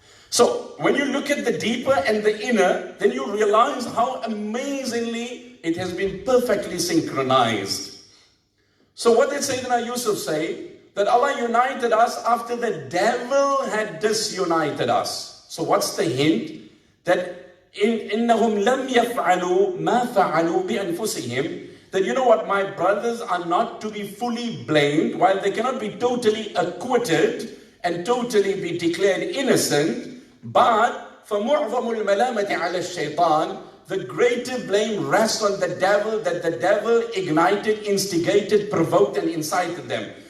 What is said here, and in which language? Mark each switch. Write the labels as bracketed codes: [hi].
[en] So when you look at the deeper and the inner, then you realize how amazingly it has been perfectly synchronized. So what did Sayyidina Yusuf say? That Allah united us after the devil had disunited us. So what's the hint? That [ar] إِنَّهُمْ لَمْ يَفْعَلُوا مَا فَعَلُوا بِأَنفُسِهِمْ. [en] That my brothers are not to be fully blamed, while they cannot be totally acquitted and totally be declared innocent. But [ar] فَمُعْظَمُ الْمَلَامَةِ عَلَى الشَّيْطَانِ, [en] the greater blame rests on the devil, that the devil ignited, instigated, provoked and incited them.